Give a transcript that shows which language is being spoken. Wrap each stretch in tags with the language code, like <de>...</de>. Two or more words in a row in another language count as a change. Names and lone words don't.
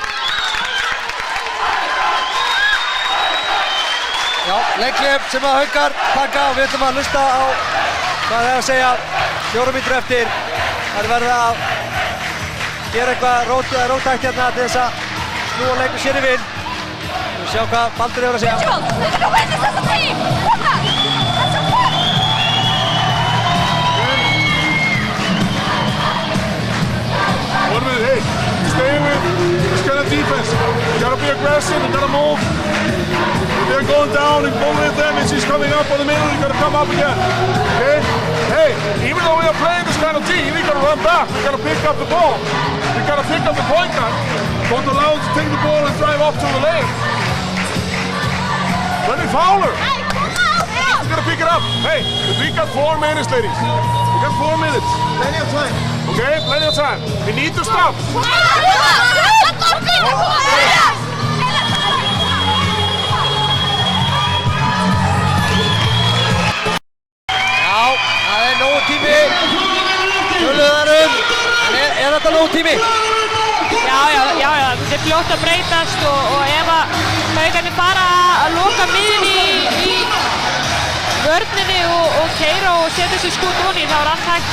<is>Já, leikhlép sem að Haukar taka og við ætlum að hlusta á hvað það er að segja 4 mínútur eftir. Það er verið að gera eitthvað róttækt hérna til þess að snúa leikur sér í vinn. Við sjá hvað Baldur hefur að segja.</is> <en>We're gonna win this as a team! Come on! That's a win! One minute, hey, stay with this kind of defense. You gotta be aggressive, you gotta move. If they're going down and both of them and she's coming up on the middle, you gotta come up again. Okay? Hey, even though we are playing this kind of team, we gotta run back, we gotta pick up the ball. We gotta pick up the point guard. Don't allow them to take the ball and drive up to the lane. Let me foul her. Hey, come on! We gotta pick it up. Hey, we got 4 minutes, ladies. We got 4 minutes. Plenty of time. Okay, plenty of time. We need to stop.</en> <is>Já, það er nógu tími. Töluðarum. En er þetta nógu tími? Já, þetta er fljótt að breytast og ef að Haukarnir fara að loka miðjunni í vörninni og keyra og setja sér skot onni þá er allt hægt.</is>